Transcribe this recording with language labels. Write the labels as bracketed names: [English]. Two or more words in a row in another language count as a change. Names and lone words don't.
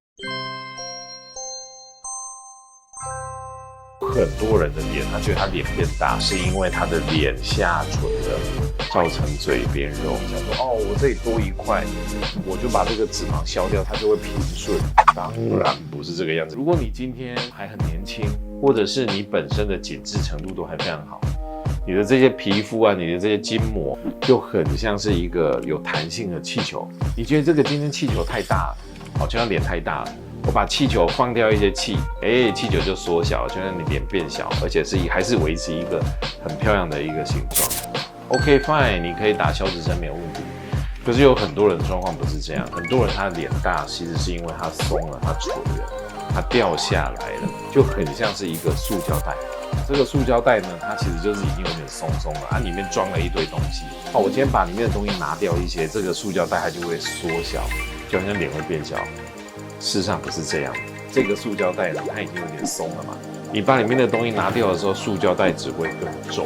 [Chinese] 很多人的臉，他覺得他臉變大，是因為他的臉下垂了，造成嘴邊肉。想說我這裡多一塊，我就把這個脂肪消掉，它就會平順。當然不是這個樣子。如果你今天還很年輕，或者是你本身的緊緻程度都還非常好，你的這些皮膚啊，你的這些筋膜就很像是一個有彈性的气球。你覺得這個今天氣球太大了，好像臉太大了。我把气球放掉一些氣，气球就縮小，就讓你臉變小，而且還是維持一個很漂亮的一個形狀。 [English] OK fine， [Chinese] 你可以打消脂針沒有問題。可是有很多人的狀況不是這樣，很多人他臉大，其實是因為他鬆了，他垂了，他掉下來了，就很像是一個塑膠袋。這個塑膠袋呢，它其實就是已經有點鬆鬆了，它裡面裝了一堆東西。好，我今天把裡面的東西拿掉一些，這個塑膠袋它就會縮小，就好像臉會變小。事實上不是這樣，這個塑膠袋呢，它已經有點鬆了嘛。你把裡面的東西拿掉的時候，塑膠袋只會更重。